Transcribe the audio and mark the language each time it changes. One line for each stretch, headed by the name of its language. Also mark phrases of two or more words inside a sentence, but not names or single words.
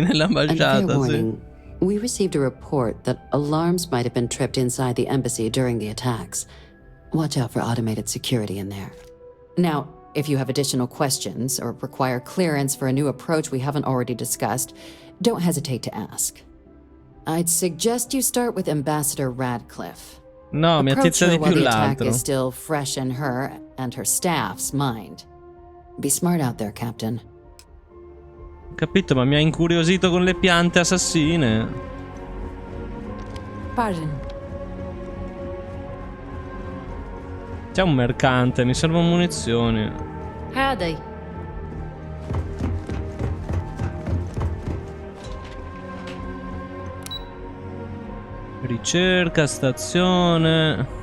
English: And fair warning, we received a report that alarms might have been tripped inside the embassy during the attacks. Watch out for automated security in there. Now, if you have additional questions or require clearance for a new approach we haven't already discussed, don't hesitate to ask. I'd suggest you start with Ambassador Radcliffe. No,
Italian: mi attizza di
English: while
Italian: più
English: the attack
Italian: l'altro.
English: is still fresh in her and her staff's mind. Be smart out there, Captain.
Italian: Capito, ma mi ha incuriosito con le piante assassine. Pardon. C'è un mercante, mi servono munizioni.
English: Howdy.
Italian: Ricerca, stazione.